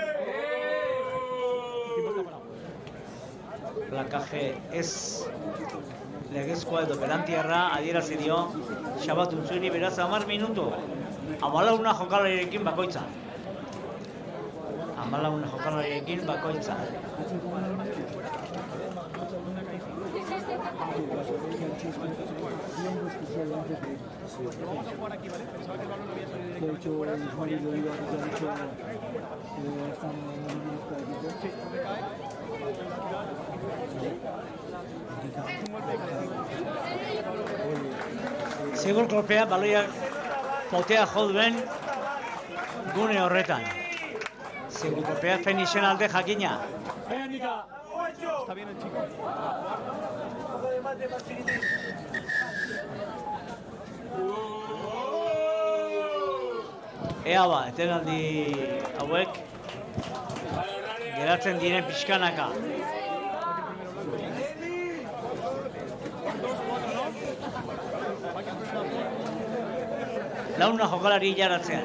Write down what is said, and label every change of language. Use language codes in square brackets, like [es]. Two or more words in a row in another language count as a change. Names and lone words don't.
[eu] Plakaje ez legezkoa edo Berantiarra adierazi dio Xabat untzueri, beraz 10 minutu. 14 jokalarirekin bakoitza. 14 jokalarirekin bakoitza. [es] Vamos a jugar aquí, ¿vale? Pensaba que el balón no había salido directamente fuera. Sí, me cae. [eu] Zigor kolpea baloia potea jo duen gune horretan. Zigor kolpea Fenixen alde jakina. [es] Está bien el chico. [eu] Ea ba, etenaldi hauek geratzen diren pixkanaka. Launa jokalari jaratzean.